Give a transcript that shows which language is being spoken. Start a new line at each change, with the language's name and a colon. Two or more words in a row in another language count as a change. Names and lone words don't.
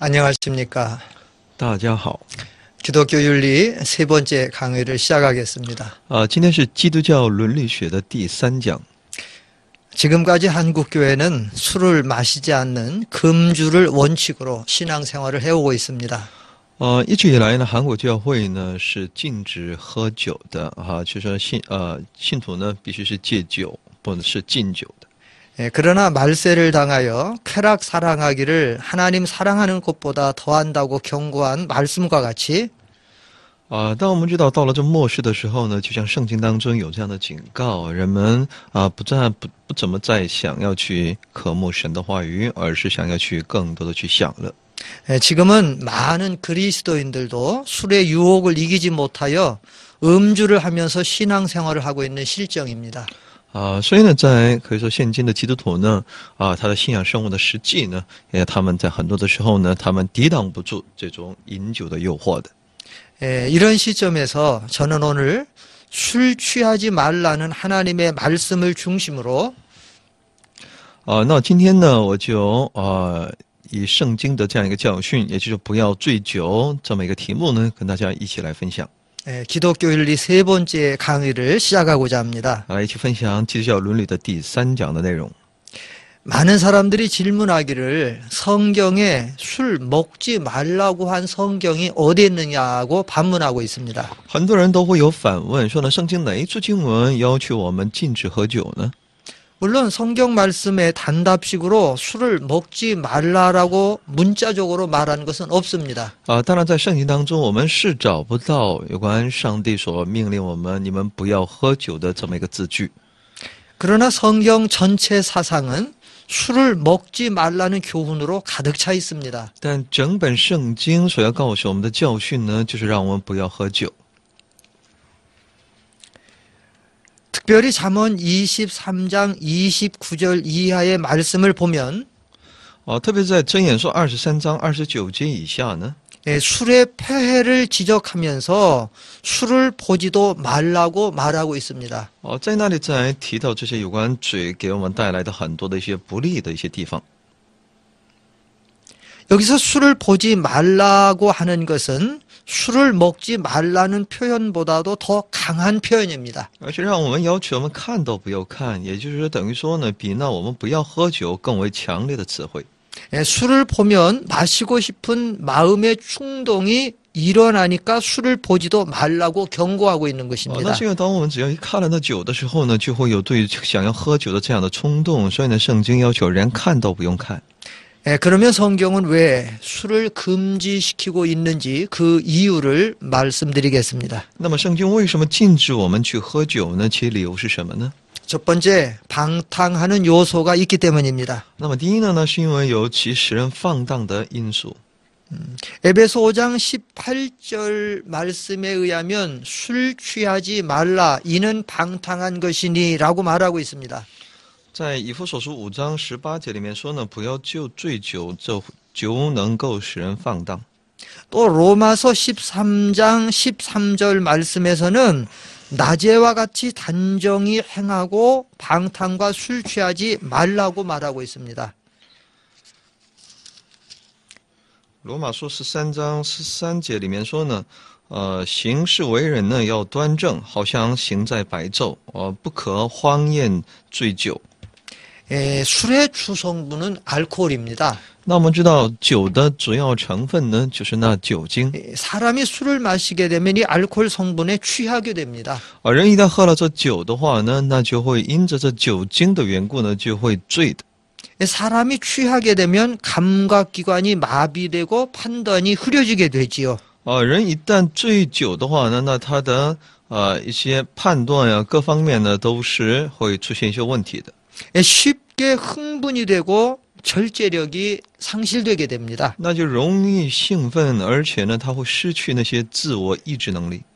Korean: 안녕하십니까.
Chinese: 大家好，
Korean: 기독교 윤리 세 번째 강의를 시작하겠습니다.
Chinese: 今天是基督教伦理学的第3讲。
Korean: 지금까지 한국 교회는 술을 마시지 않는 금주를 원칙으로 신앙생활을 해오고 있습니다.
Chinese: 一直以来呢，韩国教会呢是禁止喝酒的就是说信徒呢必须是戒酒，不能是禁酒的。
Korean: 그러나 말세를 당하여 쾌락 사랑하기를 하나님 사랑하는 것보다 더한다고 경고한 말씀과 같이
Chinese: 当我们知道到了这末世的时候呢，就像圣经当中有这样的警告，人们不怎么再想要去渴慕神的话语，而是想要去更多的去享乐。
Korean: 지금은 많은 그리스도인들도 술의 유혹을 이기지 못하여 음주를 하면서 신앙생활을 하고 있는 실정입니다.
Chinese: 所以呢，可以说现今的基督徒呢，他的信仰生活的实际呢，他们在很多的时候呢，他们抵挡不住这种饮酒的诱惑的。
Korean: 이런 시점에서 저는 오늘 술 취하지 말라는 하나님의 말씀을 중심으로
Chinese: 那今天呢，我就以圣经的这样一个教训，也就是不要醉酒这么一个题目呢，跟大家一起来分享。
Korean: 기독교 윤리 세 번째 강의를 시작하고자 합니다.
Chinese: 来一起分享基督教伦理的第3讲的内容。
Korean: 많은 사람들이 질문하기를 성경에 술 먹지 말라고 한 성경이 어디 있느냐고 반문하고 있습니다.
Chinese: 很多人都会有反问，说呢，圣经哪一处经文要求我们禁止喝酒呢？
Korean: 물론 성경 말씀에 단답식으로 술을 먹지 말라라고 문자적으로 말하는 것은 없습니다.
Chinese: 当然在圣经当中我们是找不到有关上帝所命令我们你们不要喝酒的这么一个字句。
Korean: 그러나 성경 전체 사상은 술을 먹지 말라는 교훈으로 가득 차 있습니다.
Chinese: 但整本圣经所要告诉我们的教训呢，就是让我们不要喝酒。
Korean: 특별히 잠언 23장 29절 이하의 말씀을 보면
Chinese: 特别在箴言书23章29节以下呢，
Korean: 술의 폐해를 지적하면서 술을 보지도 말라고 말하고 있습니다.
Chinese: 在那里再提到这些有关嘴给我们带来的很多的一些不利的一些地方。
Korean: 여기서 술을 보지 말라고 하는 것은 술을 먹지 말라는 표현보다도 더 강한 표현입니다.
Chinese: 而且让我们要求我们看都不要看，也就是说等于说呢，比那我们不要喝酒更为强烈的词汇。
Korean: 술을 보면 마시고 싶은 마음의 충동이 일어나니까 술을 보지도 말라고 경고하고 있는 것입니다.
Chinese: 那是因为当我们只要一看了那酒的时候呢，就会有对想要喝酒的这样的冲动，所以呢，圣经要求连看都不用看。
Korean: 그러면 성경은 왜 술을 금지시키고 있는지 그 이유를 말씀드리겠습니다.
Chinese: 那么圣经为什么禁止我们去喝酒呢？其理由是什么呢？
Korean: 첫 번째, 방탕하는 요소가 있기 때문입니다.
Chinese: 那么第一呢，是因为有其使人放荡的因素。
Korean: 에베소 5장 18절 말씀에 의하면 술 취하지 말라 이는 방탕한 것이니 라고 말하고 있습니다.
Chinese: 在以弗所书5章18节里面说呢，不要就醉酒，酒能够使人放荡。
Korean: 또 로마서 13장 13절 말씀에서는 낮에와 같이 단정히 행하고 방탕과 술 취하지 말라고 말하고 있습니다.
Chinese: 罗马书13章13节里面说呢，行事为人呢要端正，好像行在白昼，不可荒宴醉酒。
Korean: 술의 주성분은 알코올입니다.
Chinese: 那我们知道酒的主要成分呢，就是那酒精。
Korean: 사람이 술을 마시게 되면 이 알코올 성분에 취하게 됩니다.
Chinese: 人一旦喝了这酒的话呢，那就会因着这酒精的缘故呢，就会醉的。
Korean: 사람이 취하게 되면 감각기관이 마비되고 판단이 흐려지게 되지요.
Chinese: 人一旦醉酒的话呢，那他的一些判断呀，各方面呢都是会出现一些问题的。
Korean: 쉽게 흥분이 되고 절제력이 상실되게 됩니다.
Chinese: 那就容易兴奋，而且呢，他会失去那些自我意志能力。